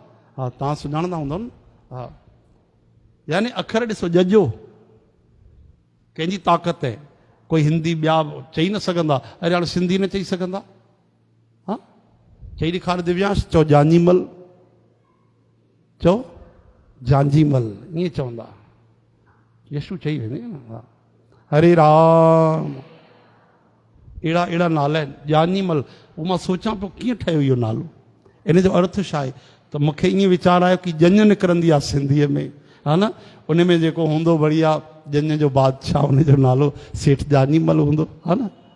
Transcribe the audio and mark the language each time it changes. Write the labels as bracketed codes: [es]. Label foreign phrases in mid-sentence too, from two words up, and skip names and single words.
[sd] हा, तव्हां सुञाणंदा हूंदव न? हा, यानी अखर ॾिसो, जजो कंहिंजी ताक़त आहे। कोई हिंदी ॿिया चई न सघंदा, अरे हाणे सिंधी न चई सघंदा? हा, चई ॾेखार दिव्यांश, चओ जांजीमल, चओ जांजीमल, ईअं चवंदा। यशु चई वेंदी न। हा हरे राम अहिड़ा अहिड़ा नाला आहिनि ॼानीमल। उहो मां सोचां पियो कीअं ठहियो इहो नालो, इन जो अर्थ छा आहे। त मूंखे ईअं वीचार आयो कि ॼञ निकिरंदी आहे सिंधीअ में, हा न, उन में जेको हूंदो बढ़िया ॼञ जो बादशाह, उन जो नालो सेठ ॼानीमल हूंदो, हा न।